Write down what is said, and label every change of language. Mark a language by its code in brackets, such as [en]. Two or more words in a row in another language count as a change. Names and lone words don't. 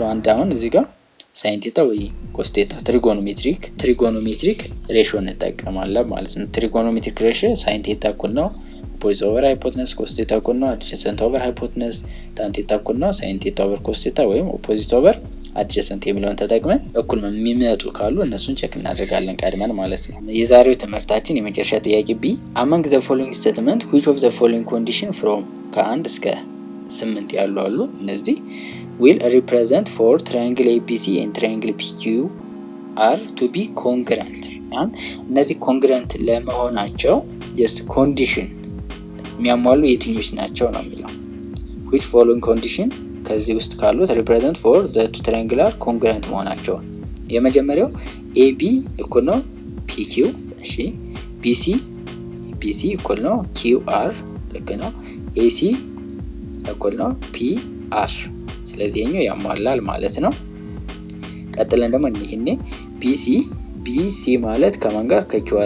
[am] አንድ አሁን እዚህ ጋር [en] sine theta [am] ወይ [en] cos theta trigonometric ratio [am] እንጠቀማለን ማለት ነው። [en] trigonometric ratio sine theta [am] እኩል ነው [en] opposite over hypotenuse፣ cos theta [am] እኩል ነው [en] adjacent over hypotenuse፣ tan theta [am] እኩል ነው [en] sine theta over cos theta [am] ወይም [en] opposite over adjacent [am] የሚለውን ተጠቅመን እኩል የሚመጡ ካሉ እነሱን ቼክ እናደርጋለን ቀድመን ማለት ነው። የዛሬው ትምህርታችን የመጨረሻ ጥያቄ ቢ [en] among the following statement which of the following condition from [am] ከ1 እስከ 8 ያሉ አሉ። እነዚህ [en] will represent for triangle ABC and triangle PQ are to be congruent። [am] እነዚህ ኮንግረንት ለመሆናቸው [en] just condition [am] የሚያሟሉ የትኞች ናቸው ነው የሚለው። [en] which following condition [am] ከዚህ ውስጥ ካሉት [en] represent for the two triangular congruent [am] መሆናቸው። የመጀመሪያው AB እኩል ነው PQ፣ እሺ BC እኩል ነው QR፣ ልክ ነው AC እኩል ነው PR። ስለዚህ ይሄኛው ያሟላል ማለት ነው። ቀጥለን ደግሞ ይሄኔ ቢሲ ማለት ከማን ጋር ከኪውአር